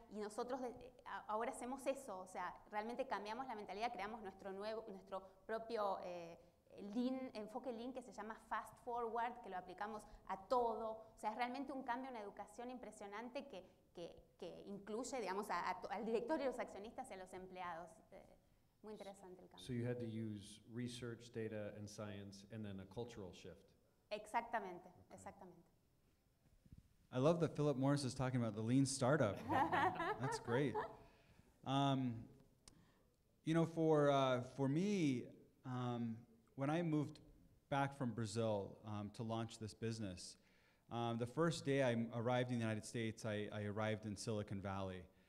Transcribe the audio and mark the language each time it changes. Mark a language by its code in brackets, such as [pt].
[es] Y nosotros ahora hacemos eso, o sea, realmente cambiamos la mentalidad, creamos nuestro propio enfoque Lean que se llama Fast Forward, que lo aplicamos a todo. O sea, es realmente un cambio en educación impresionante que incluye, digamos, al directorio, a los accionistas y a los empleados. Muy interesante el cambio. [en] So you had to use research, data, and science, and then a cultural shift. [es] Exactamente, exactamente. [en] I love that Philip Morris is talking about the lean startup. That's great. You know, for me, when I moved back from Brazil to launch this business, the first day I arrived in the United States, I arrived in Silicon Valley.